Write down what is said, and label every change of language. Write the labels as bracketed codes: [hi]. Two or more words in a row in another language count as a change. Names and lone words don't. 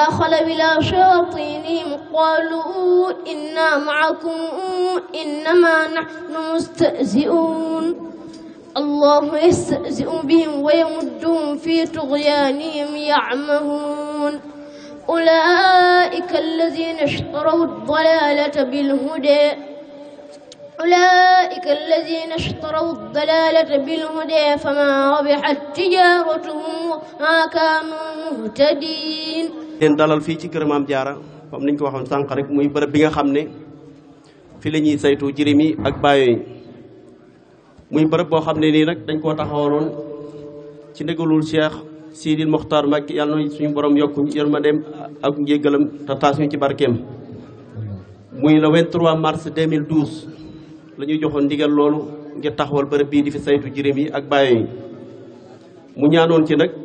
[ar] خلوا إلى شياطينهم قالوا إنا معكم إنما نحن مستهزئون الله يستهزئ بهم ويمدهم في طغيانهم يعمهون أولئك الذين اشتروا الضلالة بالهدى فما ربحت تجارتهم وما كانوا مهتدين. [wo] leen dalal fii ci kër Maam Jaara comme niñ ko waxoon sànq rek muy bërëb bi nga xam ne fi la ñuy saytu jirim yi ak baayo yi muy bërëb boo xam ne nii nag dañ koo taxawaloon ci ndigalul Cheikh Sidil Mokhtar Mbacké yàlla na suñu borom yokku yërmandeem ak njéggalam te taas ñu ci barkeem muy [fr] le 23 mars [wo] 2012 la ñuy joxoon ndigal loolu ngir taxawal bërëb bii di fi saytu jirim yi ak baayo yi mu ñaanoon ci